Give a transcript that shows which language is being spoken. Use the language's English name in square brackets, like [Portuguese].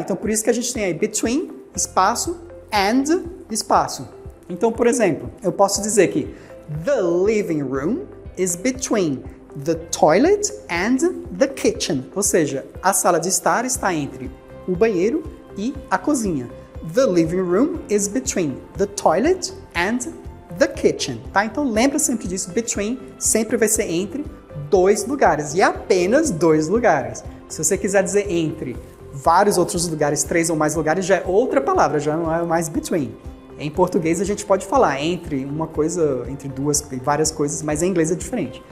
[Portuguese] Então, por isso que a gente tem aí between, espaço, and, espaço. Então, por exemplo, eu posso dizer que [English] the living room is between the toilet and the kitchen. [Portuguese] Ou seja, a sala de estar está entre o banheiro e a cozinha. [English] The living room is between the toilet and the kitchen. [Portuguese] Tá? Então, lembra sempre disso. Between sempre vai ser entre dois lugares e apenas dois lugares. Se você quiser dizer entre vários outros lugares, 3 ou mais lugares, já é outra palavra, já não é mais between. Em português a gente pode falar entre uma coisa, entre duas e várias coisas, mas em inglês é diferente.